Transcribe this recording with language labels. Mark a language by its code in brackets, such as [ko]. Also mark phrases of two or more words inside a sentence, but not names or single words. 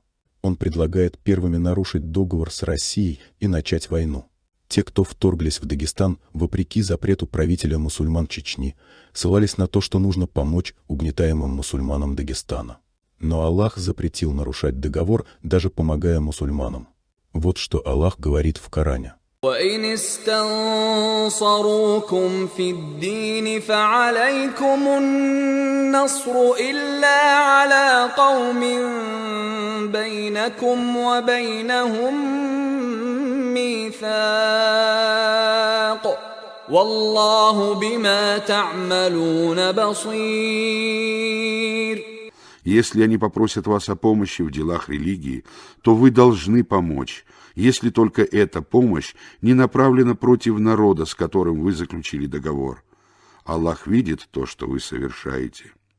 [ru] Он предлагает первыми нарушить договор с Россией и начать войну. Те, кто вторглись в Дагестан, вопреки запрету правителя мусульман Чечни, ссылались на то, что нужно помочь угнетаемым мусульманам Дагестана. Но Аллах запретил нарушать договор, даже помогая мусульманам. Вот что Аллах говорит в Коране. [ar] وَإِنِ اسْتَنصَرُوكُمْ فِي الدِّينِ فَعَلَيْكُمُ النَّصْرُ إِلَّا عَلَى قَوْمٍ بَيْنَكُمْ وَبَيْنَهُم مِّيثَاقٌ وَاللَّهُ بِمَا تَعْمَلُونَ بَصِيرٌ. [ru] Если они попросят вас о помощи в делах религии, то вы должны помочь, если только эта помощь не направлена против народа, с которым вы заключили договор. Аллах видит то, что вы совершаете.